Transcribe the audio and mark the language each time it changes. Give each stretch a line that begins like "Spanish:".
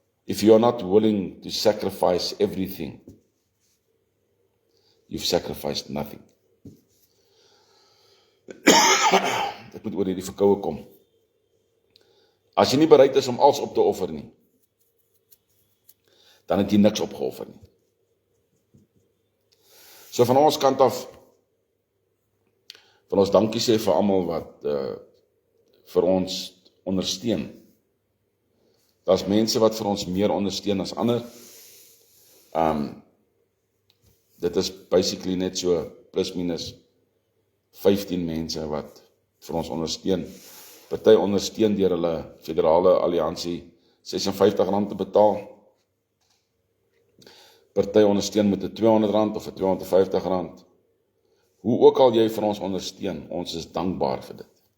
English: If you are not willing to sacrifice everything, you've sacrificed nothing.
Afrikaans: Dit moet oor hierdie verkoue kom. As jy nie bereid is om alles op te offer nie, dan het jy niks opgeoffer nie. So van ons kant af, van ons dankie sê vir almal wat vir ons ondersteun. Daar's mense wat vir ons meer ondersteun as ander. Dit is basically net so plus minus 15 mense wat vir ons ondersteun. Party ondersteun deur hulle federale alliansie R56 te betaal. Party ondersteun met R200 of R250. Hoe ook al jy vir ons ondersteun, ons is dankbaar vir dit.